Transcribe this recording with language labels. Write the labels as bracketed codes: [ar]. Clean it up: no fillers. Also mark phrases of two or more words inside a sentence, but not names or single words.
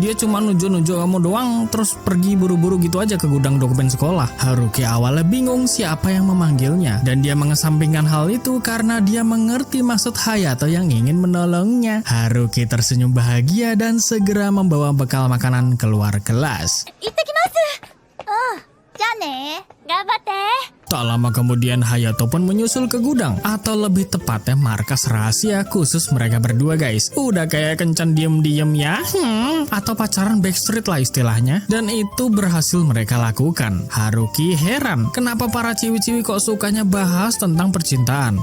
[id] Dia cuma nunjuk-nunjuk kamu doang terus pergi buru-buru gitu aja ke gudang dokumen sekolah." Haruki awalnya bingung siapa yang memanggilnya, dan dia mengesampingkan hal itu karena dia mengerti maksud Hayato yang ingin menolongnya. Haruki tersenyum bahagia dan segera membawa bekal makanan keluar kelas. [ja] 行ってきます。じゃあね。頑張って。 [id] Tak lama kemudian Hayato pun menyusul ke gudang, atau lebih tepatnya markas rahasia khusus mereka berdua guys. Udah kayak kencan diem-diem ya, atau pacaran backstreet lah istilahnya. Dan itu berhasil mereka lakukan. Haruki heran, kenapa para ciwi-ciwi kok sukanya bahas tentang percintaan.